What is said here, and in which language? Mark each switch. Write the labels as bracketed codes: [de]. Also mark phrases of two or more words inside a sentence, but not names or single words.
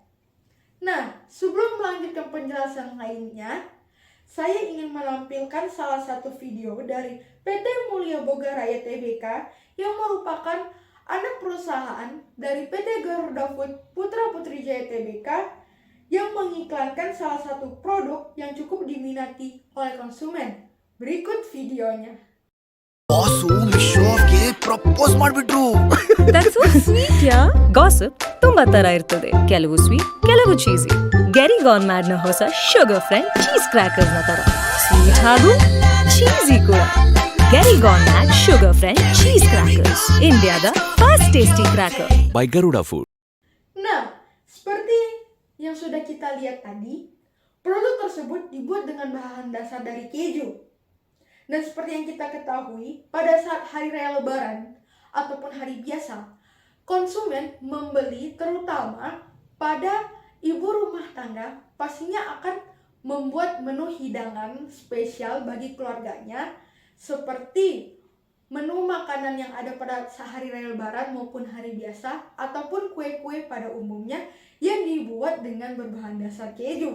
[id] Nah, sebelum melanjutkan penjelasan lainnya, saya ingin menampilkan salah satu video dari PT Mulia Boga Raya Tbk yang merupakan anak perusahaan dari PT Garuda Food Putra Putri Jaya Tbk yang mengiklankan salah satu produk yang cukup diminati oleh konsumen. Berikut videonya. [kn] ಬಾಸು ಮಿಶೋಗೆ ಪ್ರಪೋಸ್ ಮಾಡ್ಬಿಟ್ರು. [en] That's so sweet, yeah. [kn] Gossip ತುಂಬಾ ತರ ಇರ್ತದೆ. ಕೆಲವು ಸ್ವೀಟ್, ಕೆಲವು ಚೀಸಿ. ಗೆರಿ ಗಾನ್ ಮ್ಯಾಡ್ ನ ಹೊಸ ಶುಗರ್ ಫ್ರೆಂಡ್ ಚೀಸ್ ಕ್ರ್ಯಾಕರ್ಸ್ ನ ತರ ಸ್ವೀಟ್ ಹಾಗೂ ಚೀಸಿ ಕೂಡ. ಗೆರಿ ಗಾನ್ ಮ್ಯಾಡ್ ಶುಗರ್ ಫ್ರೆಂಡ್ ಚೀಸ್ ಕ್ರ್ಯಾಕರ್ಸ್, ಇಂಡಿಯಾದ [en] first tasty cracker. By Garuda Food. [id] Nah, seperti yang sudah kita lihat tadi, produk tersebut dibuat dengan bahan dasar dari keju. Dan seperti yang kita ketahui, pada saat Hari Raya Lebaran ataupun hari biasa, konsumen membeli terutama pada ibu rumah tangga pastinya akan membuat menu hidangan spesial bagi keluarganya seperti menu makanan yang ada pada hari Raya Lebaran maupun hari biasa ataupun kue-kue pada umumnya yang dibuat dengan berbahan dasar keju.